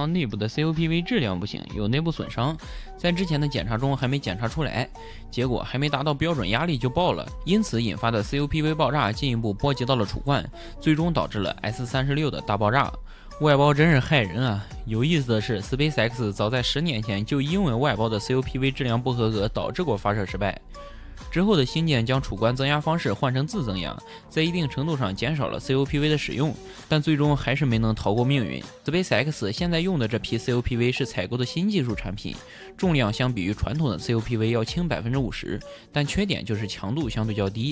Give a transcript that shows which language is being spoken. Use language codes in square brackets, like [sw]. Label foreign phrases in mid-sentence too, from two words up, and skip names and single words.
[zh] 內部的 COPV 質量不行，有內部損傷，在之前的檢查中還沒檢查出來，結果還沒達到標準壓力就爆了，因此引發的 COPV 爆炸進一步波及到了主冠，最終導致了 S-36的大爆炸。外包真是害人啊！有意思的是 ，SpaceX 早在10年前就因為外包的 COPV 質量不合格導致過發射失敗。之後的星艦將儲罐增壓方式換成自增壓，在一定程度上減少了 COPV 的使用，但最終還是沒能逃過命運。SpaceX 現在用的這批 COPV 是採購的新技術產品，重量相比於傳統的 COPV 要輕50%，但缺點就是強度相對較低。